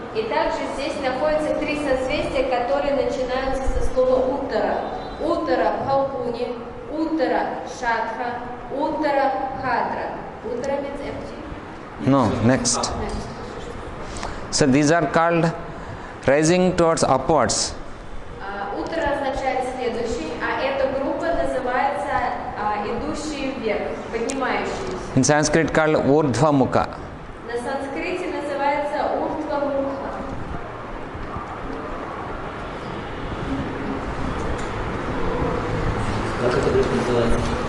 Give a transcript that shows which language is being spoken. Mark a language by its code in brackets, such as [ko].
[ru] И также здесь находятся 3 созвездия, которые начинаются со слова Уттара. Уттара Пхалгуни, Уттара Шатха, Уттара Бхадра. [en] Уттара means empty. No, next. So these are called rising towards upwards. [ru] Уттара означает следующий, а эта группа называется идущий вверх, поднимающийся. [en] In Sanskrit called Urdhva Mukha. [ru] На санскрите называется Уртва Мукха. Как это будет называется?